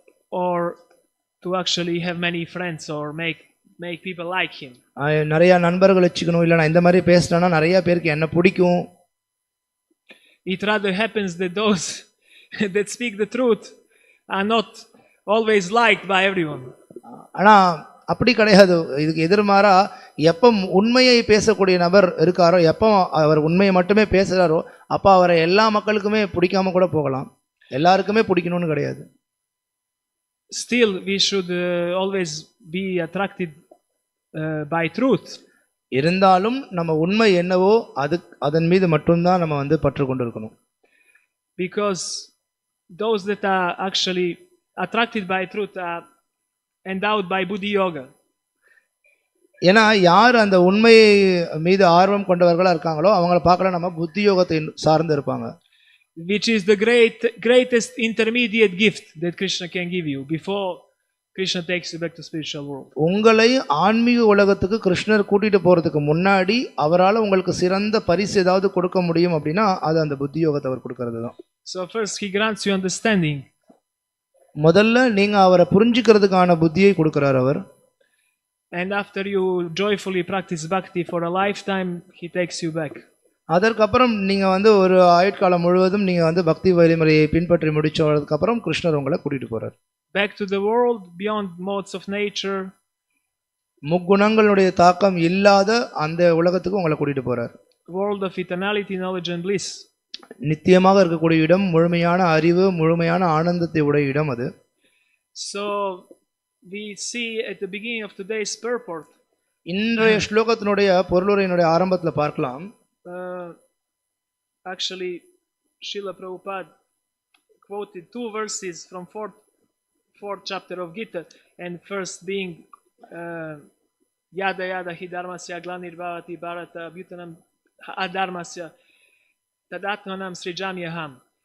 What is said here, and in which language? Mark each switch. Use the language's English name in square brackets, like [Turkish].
[English] Or to actually have many friends or make people like him. [Tamil] நிறைய நண்பர்கள் வச்சுக்கணும், இல்லைனா இந்த மாதிரி பேசினா நிறைய பேருக்கு என்ன பிடிக்கும். [English] It rather happens that those that speak the truth are not always liked by everyone. [Tamil] ஆனா அப்படி கிடையாது. இதுக்கு எதிர்மாறா எப்போ உண்மையை பேசக்கூடிய நபர் இருக்காரோ, எப்போ அவர் உண்மையை மட்டுமே பேசுகிறாரோ அப்போ அவரை எல்லா மக்களுக்குமே பிடிக்காம கூட போகலாம். எல்லாருக்குமே பிடிக்கணும்னு கிடையாது. [English] Still we should always be attracted by truth. [Tamil] இருந்தாலும் நம்ம உண்மை என்னவோ அதன் மீது மட்டும்தான் நம்ம பற்று கொண்டு இருக்கணும். [English] Because those that are actually attracted by truth are endowed by buddhi yoga. [Tamil] ஏன்னா யார் அந்த உண்மை மீது ஆர்வம் கொண்டவர்களா இருக்காங்களோ அவங்கள பார்க்கல நம்ம புத்தி யோகத்தை சார்ந்து இருப்பாங்க. [English] Which is the greatest intermediate gift that Krishna can give you before Krishna takes you back to spiritual world. [Tamil] உங்களை ஆன்மீக உலகத்துக்கு கிருஷ்ணர் கூட்டிட்டு போறதுக்கு முன்னாடி அவரால் உங்களுக்கு சிறந்த பரிசு ஏதாவது கொடுக்க முடியும் அப்படின்னா அது அந்த புத்தி யோகத்தை அவர் கொடுக்கிறது தான். [English] So first he grants you understanding. [Tamil] முதல்ல நீங்க அவரை புரிஞ்சுக்கிறதுக்கான புத்தியை கொடுக்கிறார் அவர். [English] And after you joyfully practice bhakti for a lifetime, he takes you back. [Tamil] அதற்கப்புறம் நீங்க ஒரு ஆயுட்காலம் முழுவதும் நீங்க பக்தி வழிமுறையை பின்பற்றி முடிச்சதுக்கு அப்புறம் கிருஷ்ணர் உங்களை கூட்டிட்டு போறார். [English] Back to the world beyond modes of nature. [Tamil] முக்குணங்களுடைய தாக்கம் இல்லாத அந்த உலகத்துக்கு உங்களை கூட்டிட்டு போறார். [English] World of eternality, knowledge and bliss. [Tamil] நித்தியமாக இருக்கக்கூடிய இடம், முழுமையான அறிவு, முழுமையான ஆனந்தத்தை உடைய இடம் அது. [English] So we see at the beginning of today's purport. [Tamil] இன்றைய ஸ்லோகத்தினுடைய பொருளுரையினுடைய ஆரம்பத்துல பார்க்கலாம். [English] Actually Srila Prabhupada quoted two verses from fourth chapter of Gita, and first being [Sanskrit] yada yada hi dharmasya glanirvavati bharata bhutanam adharmasya tadatmanam srijamyaham.